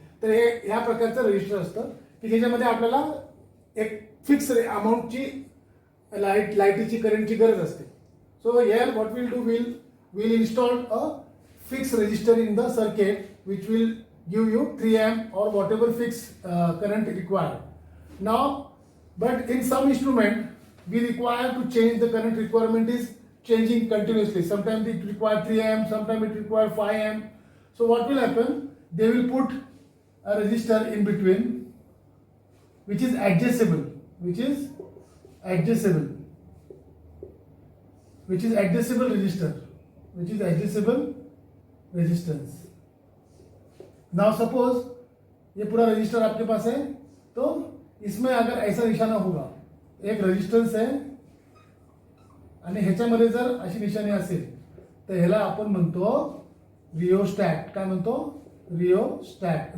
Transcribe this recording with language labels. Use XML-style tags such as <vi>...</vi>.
<mr>तर हे ह्या प्रकारचं रेजिस्टर असतं की ज्याच्यामध्ये आपल्याला एक फिक्स अमाऊंटची लाईटीची करंटची गरज असते.</mr> <en>So here what will do, will install a fix resistor in the circuit which will give you 3 amp or whatever fixed current required. Now, but in some instrument we require to change the current requirement is changing continuously. Sometimes it require 3 amp, sometimes it require 5 amp. So what will happen? They will put a resistor in between which is adjustable, which is adjustable resistor, which is adjustable resistance. Now suppose</en> <hi>ये पूरा register आपके पास है, तो इसमें अगर ऐसा निशाना होगा, एक रेजिस्टन्स है</hi> <mr>आणि ह्याच्यामध्ये जर अशी निशाणी असेल तर ह्याला आपण म्हणतो रिओस्टॅट.</mr> <hi>काय म्हणतो? रिओस्टॅट.</hi>